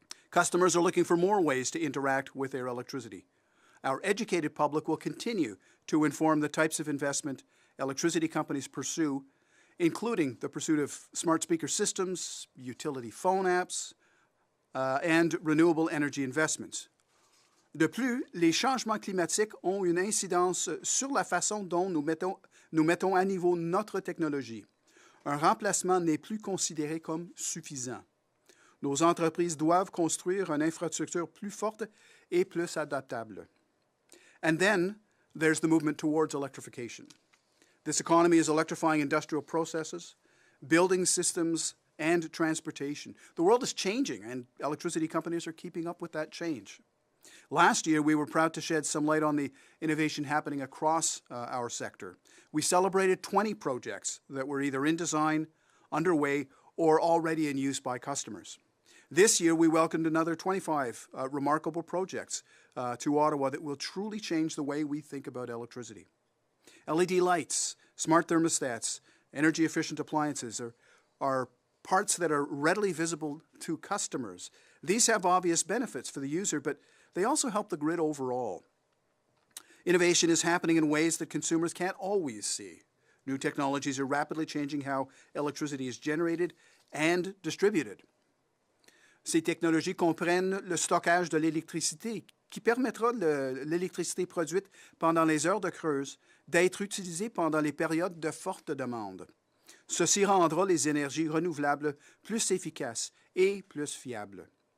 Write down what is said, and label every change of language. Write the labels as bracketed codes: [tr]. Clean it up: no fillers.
[en] Customers are looking for more ways to interact with their electricity. Our educated public will continue to inform the types of investment electricity companies pursue, including the pursuit of smart speaker systems, utility phone apps, and renewable energy investments. [fr] De plus, les changements climatiques ont une incidence sur la façon dont nous mettons à niveau notre technologie. Un remplacement n'est plus considéré comme suffisant. Nos entreprises doivent construire une infrastructure plus forte et plus adaptable. [en] And then there's the movement towards electrification. This economy is electrifying industrial processes, building systems, and transportation. The world is changing, and electricity companies are keeping up with that change. Last year, we were proud to shed some light on the innovation happening across our sector. We celebrated 20 projects that were either in design, underway, or already in use by customers. This year, we welcomed another 25 remarkable projects to Ottawa that will truly change the way we think about electricity. LED lights, smart thermostats, energy-efficient appliances are parts that are readily visible to customers. These have obvious benefits for the user, but they also help the grid overall. Innovation is happening in ways that consumers can't always see. New technologies are rapidly changing how electricity is generated and distributed. [fr] Ces technologies comprennent le stockage de l'électricité, qui permettra l'électricité produite pendant les heures de creuse d'être utilisée pendant les périodes de forte demande. Ceci rendra les énergies renouvelables plus efficaces et plus fiables.